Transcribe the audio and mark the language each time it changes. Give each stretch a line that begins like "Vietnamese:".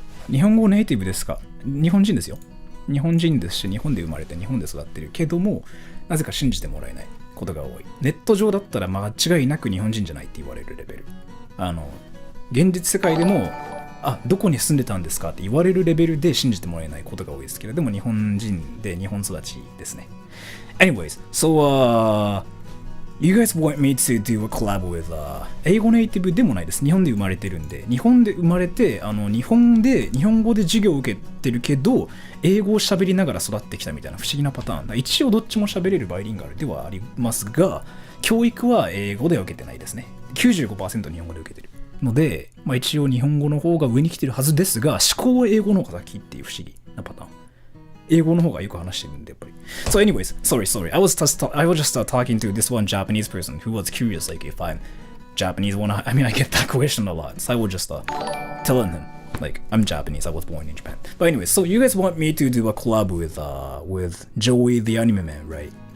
Japanese: 日本語ネイティブですか？日本人ですよ。日本人ですし、日本で生まれて日本で育ってるけども、なぜか信じてもらえないことが多い。ネット上だったら間違いなく日本人じゃないって言われるレベル。現実世界でも、どこに住んでたんですかって言われるレベルで信じてもらえないことが多いですけれども、日本人で日本育ちですね。
English: Anyways, so you guys want me to do a collab with
Japanese: 英語ネイティブでもないです。日本で生まれてるんで、日本で生まれて日本語で授業を受けてるけど、英語を喋りながら育ってきたみたいな不思議なパターン。一応どっちも喋れるバイリンガルではありますが、教育は英語では受けてないですね。95% 日本語で受けてる。ので、まあ一応日本語の方が上に来てるはずですが、思考は英語の方が先っていう不思議なパターン。英語の方がよく話してるんで、やっぱり。
English: So anyways, sorry. I was just talking to this one Japanese person who was curious, like if I'm Japanese, I mean, I get that question a lot. So I was just telling him, like, I'm Japanese, I was born in Japan. But anyways, so you guys want me to do a collab with Joey the Anime Man, right?